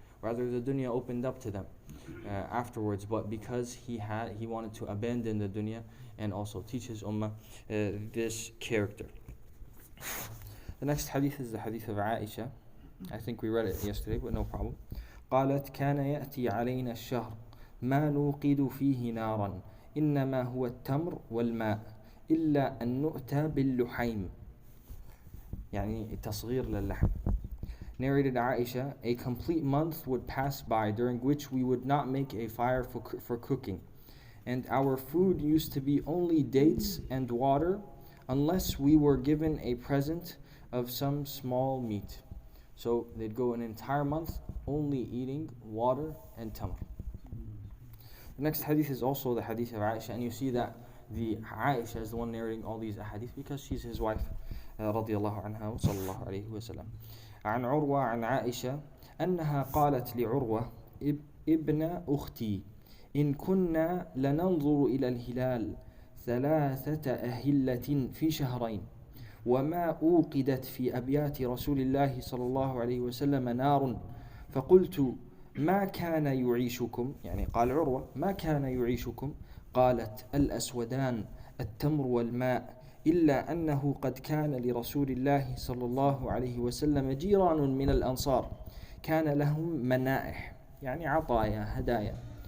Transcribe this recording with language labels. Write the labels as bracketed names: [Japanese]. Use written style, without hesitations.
[English] Rather, the dunya opened up to them afterwards, but because he wanted to abandon the dunya and also teach his ummah this character. The next hadith is the hadith of Aisha. I think we read it yesterday, but no problem. [Arabic] قالت كان يأتي علينا الشهر ما نوقد فيه نارا إنما هو التمر والماء إلا أن نؤتى باللحيم يعني تصغير للحم. [English] Narrated Aisha, a complete month would pass by during which we would not make a fire for cooking, and our food used to be only dates and water unless we were given a present of some small meat. So they'd go an entire month only eating water and tamr. The next hadith is also the hadith of Aisha, and you see that the Aisha is the one narrating all these hadith because she's his wife [Arabic] رضي الله عنها وصلى الله عليه وسلم. عن عروة عن عائشة أنها قالت لعروة ابن أختي إن كنا لننظر إلى الهلال 3 أهلة في شهرين وما أوقدت في أبيات رسول الله صلى الله عليه وسلم نار فقلت ما كان يعيشكم، يعني قال عروة ما كان يعيشكم؟ قالت الأسودان التمر والماء إلا أنه قد كان لرسول الله صلى الله عليه وسلم جيران من الأنصار كان لهم منائح، يعني عطايا هدايا،